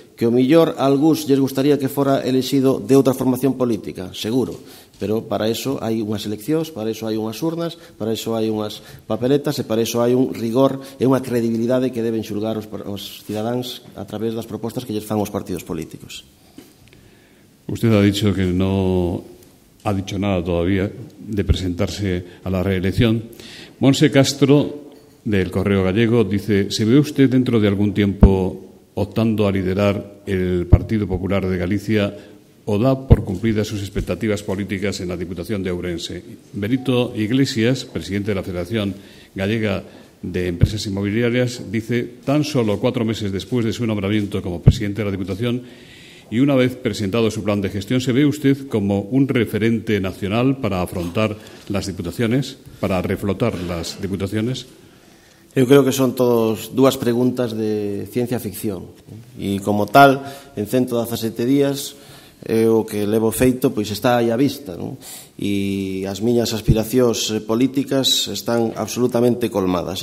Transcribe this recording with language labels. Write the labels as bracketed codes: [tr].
[gl] Que o millor a algúns lles gustaría que fora elixido de outra formación política, seguro, pero para eso hai unhas eleccións, para eso hai unhas urnas, para eso hai unhas papeletas e para eso hai un rigor e unha credibilidade que deben xulgar os cidadáns a través das propostas que lles fan os partidos políticos. [es] Usted ha dicho que no ha dicho nada todavía de presentarse a la reelección. Monse Castro, del Correo Gallego, dice: ¿se ve usted dentro de algún tiempo optando a liderar el Partido Popular de Galicia o da por cumplidas sus expectativas políticas en la Diputación de Ourense? Benito Iglesias, presidente de la Federación Gallega de Empresas Inmobiliarias, dice: tan solo 4 meses después de su nombramiento como presidente de la Diputación y una vez presentado su plan de gestión, ¿se ve usted como un referente nacional para afrontar las diputaciones, para reflotar las diputaciones? [gl] Eu creo que son todos dúas preguntas de ciencia ficción e, como tal, en 117 días o que levo feito pois está aí á vista, non? E as miñas aspiracións políticas están absolutamente colmadas.